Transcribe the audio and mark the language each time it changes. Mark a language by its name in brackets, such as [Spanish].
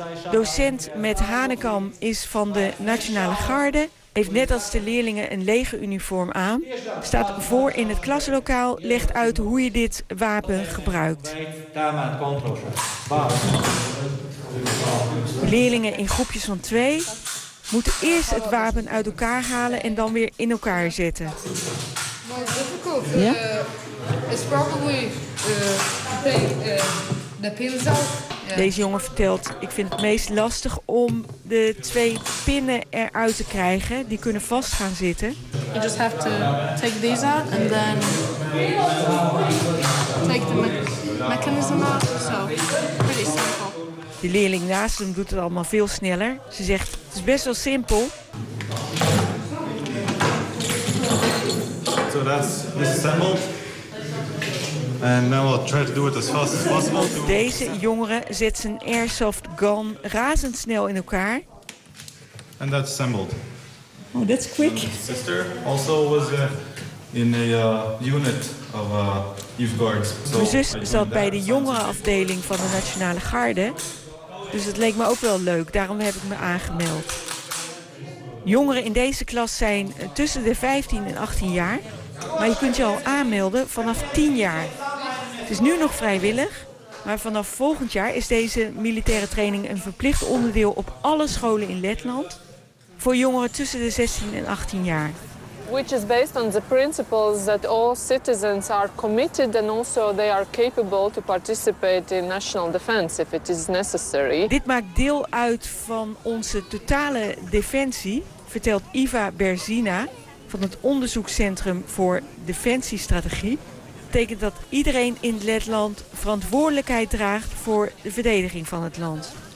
[Dutch] Docent Met Hanekam is van de Nationale Garde, heeft net als de leerlingen een legeruniform aan, staat voor in het klaslokaal, legt uit hoe je dit wapen gebruikt. Leerlingen in groepjes van twee moeten eerst het wapen uit elkaar halen en dan weer in elkaar zetten. Ja? [English] It's probably the pins out. Yeah. [Dutch] Deze jongen vertelt, ik vind het meest lastig om de twee pinnen eruit te krijgen. Die kunnen vast gaan zitten. [English] You just have to take these out and then take the mechanism out. So, pretty simple. [Dutch] De leerling naast hem doet het allemaal veel sneller. Ze zegt, het is best wel simpel. [English] So that's disassembled. And now I'll try to do it as fast as possible. [Dutch] Deze jongere zet zijn airsoft gun razendsnel in elkaar. [English] And that's assembled. Oh, that's quick. And his sister also was in a unit of youth guards. [Dutch] Mijn zus zat bij de jongerenafdeling van de Nationale Garde. Dus het leek me ook wel leuk, daarom heb ik me aangemeld. Jongeren in deze klas zijn tussen de 15 en 18 jaar. Maar je kunt je al aanmelden vanaf 10 jaar. Het is nu nog vrijwillig, maar vanaf volgend jaar is deze militaire training een verplicht onderdeel op alle scholen in Letland voor jongeren tussen de 16 en 18 jaar. [English] Which is based on the principles that all citizens are committed and also they are capable to participate in national defense if it is necessary. [Dutch] Dit maakt deel uit van onze totale defensie, vertelt Iva Berzina van het onderzoekscentrum voor defensiestrategie. Dat betekent dat iedereen in Letland verantwoordelijkheid draagt voor de verdediging van het land.